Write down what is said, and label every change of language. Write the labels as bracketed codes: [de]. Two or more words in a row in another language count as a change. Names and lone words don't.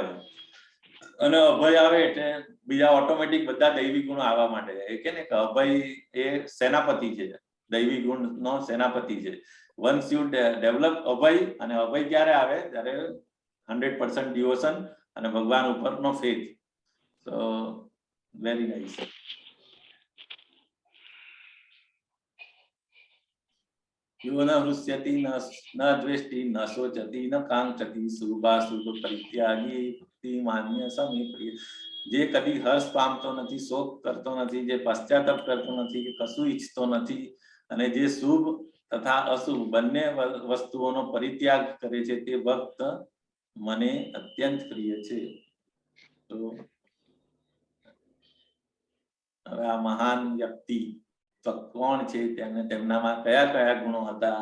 [gu] અને અભય આવે એટલે બીજા ઓટોમેટિક બધા દૈવી ગુણો આવવા માટે. એ કે ને કે અભય એ સેનાપતિ છે, દૈવી ગુણ નો સેનાપતિ છે. [en] once you develop [gu] અભય, અને અભય ક્યારે આવે ત્યારે 100% ડિવોશન અને ભગવાન ઉપરનો ફેથ. [en] So very nice. [sa] यो न हृष्यति न द्वेष्टि न शोचति न कांक्षति शुभाशुभ परित्यागी भक्ति मान्य समे प्रिय. [gu] જે કદી હર્ષ પામતો નથી, શોક કરતો નથી, જે પશ્ચાતાપ કરતો નથી કે કશું ઈચ્છતો નથી અને જે શુભ તથા અશુભ બંને વસ્તુઓનો પરિત્યાગ કરે છે તે ભક્ત મને અત્યંત પ્રિય છે. તો હવે આ મહાન વ્યક્તિ તો કોણ છે, તેમનામાં કયા કયા ગુણો હતા?